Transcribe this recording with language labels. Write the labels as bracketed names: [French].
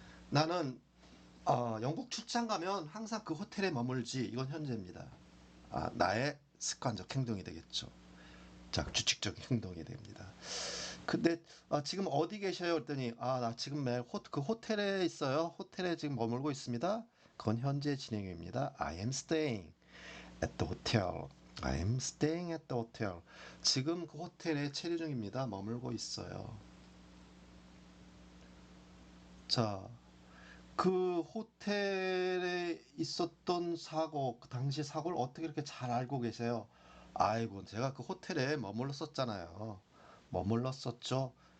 [Korean] 나는 영국 출장 가면 항상 그 호텔에 머물지. 이건 현재입니다. 아, 나의 습관적 행동이 되겠죠. 자, 규칙적인 행동이 됩니다. 근데 지금 어디 계셔요? 그랬더니 나 지금 그 호텔에 있어요. 호텔에 지금 머물고 있습니다. 그건 현재 진행형입니다. [English] I am staying at the hotel. I am staying at the hotel. [Korean] 지금 그 호텔에 체류 중입니다. 머물고 있어요. 자, 그 호텔에 있었던 사고, 그 당시 사고를 어떻게 이렇게 잘 알고 계세요? 아이고, 제가 그 호텔에 머물렀었잖아요. 머물렀었죠.